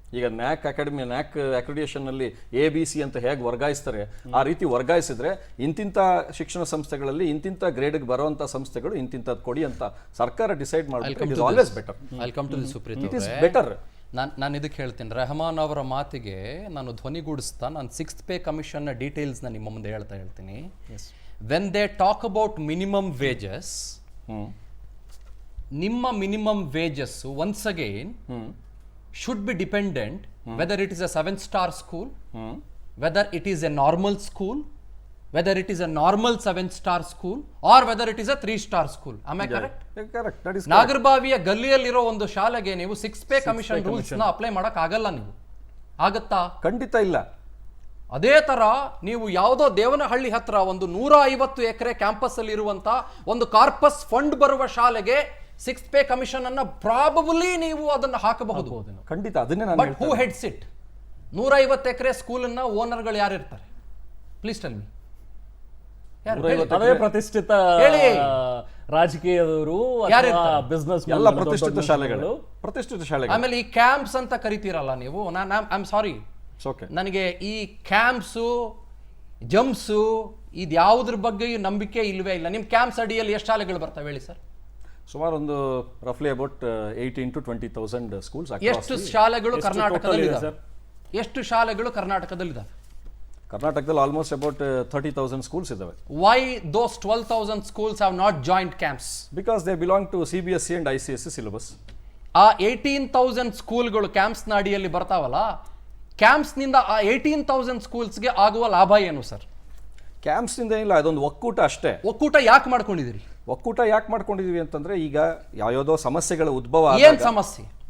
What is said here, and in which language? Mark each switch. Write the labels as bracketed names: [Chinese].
[Kannada] ಈಗ ನ್ಯಾಕ್ ಅಕ್ರಿಡಿಯೇಷನ್ನಲ್ಲಿ ABC ಅಂತ ಹೇಗೆ ವರ್ಗಾಯಿಸ್ತಾರೆ, ಆ ರೀತಿ ವರ್ಗಾಯಿಸಿದ್ರೆ ಇಂತಿಂಥ ಶಿಕ್ಷಣ ಸಂಸ್ಥೆಗಳಲ್ಲಿ ಇಂತಿಂಥ ಗ್ರೇಡ್ಗೆ ಬರುವಂಥ ಸಂಸ್ಥೆಗಳು ಇಂತಿಂಥದ್ದು ಕೊಡಿ ಅಂತ ಸರ್ಕಾರ ಡಿಸೈಡ್ ಮಾಡಬೇಕು. [English] It is always better. I come to the Supreet. It is better. [Kannada] ನಾನು ಇದಕ್ಕೆ ಹೇಳ್ತೀನಿ, ರೆಹಮಾನ್ ಅವರ ಮಾತಿಗೆ ನಾನು ಧ್ವನಿಗೂಡಿಸ್ತಾ ನಾನು 6th ಪೇ ಕಮಿಷನ್ನ ಡೀಟೇಲ್ಸ್ನ ನಿಮ್ಮ ಮುಂದೆ ಹೇಳ್ತೀನಿ. [English] When they talk about minimum wages, ನಿಮ್ಮ minimum wages once again should be dependent whether it is a 7-star school, whether it is a normal school, whether it is a normal 7-star school, or whether it is a 3-star school. Am I correct? Correct. That is [Kannada] ನಾಗರಬಾವಿಯ ಗಲ್ಲಿಯಲ್ಲಿರೋ ಒಂದು ಶಾಲೆಗೆ ನೀವು 6th pay commission rules ನ apply ಮಾಡಕ್ ಆಗಲ್ಲ. ನೀವು ಆಗತ್ತಾ? ಖಂಡಿತ ಇಲ್ಲ. ಅದೇ ತರ ನೀವು ಯಾವುದೋ ದೇವನಹಳ್ಳಿ ಹತ್ರ ಒಂದು 150 ಎಕರೆ ಕ್ಯಾಂಪಸ್ ಅಲ್ಲಿ ಇರುವಂತ ಒಂದು ಕಾರ್ಪಸ್ ಫಂಡ್ ಬರುವ ಶಾಲೆಗೆ 6th ಪೇ ಕಮಿಷನ್ ಅನ್ನ ಪ್ರಾಬಬಲಿ ನೀವು ಅದನ್ನ ಹಾಕಬಹುದು. ಖಂಡಿತ ಅದನ್ನೇ ನಾನು [English] But who heads it? [Kannada] 150 acre school ಅನ್ನ ಓನರ್ಗಳು ಯಾರು ಇರ್ತಾರೆ? [English] Please tell me. [Kannada] ಅದೇ ಪ್ರತಿಷ್ಠಿತ ರಾಜಕೀಯದವರು, ಬಿಸ್ನೆಸ್ ಎಲ್ಲ ಪ್ರತಿಷ್ಠಿತ ಶಾಲೆಗಳು, ಪ್ರತಿಷ್ಠಿತ ಶಾಲೆಗಳು. ಆಮೇಲೆ ಈ ಕ್ಯಾಂಪ್ಸ್ ಅಂತ ಕರಿತೀರಲ್ಲ ನೀವು, [English] I am sorry, [Kannada] ನನಗೆ ಈ ಕ್ಯಾಂಪ್ಸು ಜಂಪ್ಸು ಇದ್ಯಾವುದ್ರ ಬಗ್ಗೆ ನಂಬಿಕೆ ಇಲ್ವೇ ಇಲ್ಲ. ನಿಮ್ ಕ್ಯಾಂಪ್ಸ್ ಅಡಿಯಲ್ಲಿ ಎಷ್ಟು ಶಾಲೆಗಳು ಬರ್ತವೆ ಹೇಳಿ ಸರ್? ಸುಮಾರು ಒಂದು [English] ರಫ್ಲಿ about [Kannada] 18,000 to 20,000 ಸ್ಕೂಲ್ಸ್. ಎಷ್ಟು ಶಾಲೆಗಳು ಕರ್ನಾಟಕದಲ್ಲಿ ಇದೆ? ಎಷ್ಟು ಶಾಲೆಗಳು ಕರ್ನಾಟಕದಲ್ಲಿ ಇದೆ? ಕರ್ನಾಟಕದಲ್ಲಿ [English] almost about [Kannada] 30,000 ಸ್ಕೂಲ್ಸ್ ಇದಾವೆ. [English] Why those 12,000 schools have not joined camps? Because they belong to CBSE and ICSE syllabus. [Kannada] ಆ 18,000 ಸ್ಕೂಲ್ಗಳು ಕ್ಯಾಂಪ್ಸ್ ನ ಅಡಿಯಲ್ಲಿ ಬರ್ತಾವಲ್ಲ, ಕ್ಯಾಂಪ್ಸ್ ನಿಂದ ಆ 18,000 ಸ್ಕೂಲ್ಸ್ಗೆ ಆಗುವ ಲಾಭ ಏನು ಸರ್? ಕ್ಯಾಂಪ್ಸ್ ನಿಂದ ಇಲ್ಲ, ಅದೊಂದು ಒಕ್ಕೂಟ ಅಷ್ಟೇ. ಒಕ್ಕೂಟ ಯಾಕೆ ಮಾಡ್ಕೊಂಡಿದ್ದೀರಿ? ಒಕ್ಕೂಟ ಯಾಕೆ ಮಾಡ್ಕೊಂಡಿದೀವಿ ಅಂತಂದ್ರೆ, ಈಗ ಯಾವ್ಯಾವುದೋ ಸಮಸ್ಯೆಗಳ ಉದ್ಭವ. ಏನ್ ಸಮಸ್ಯೆ?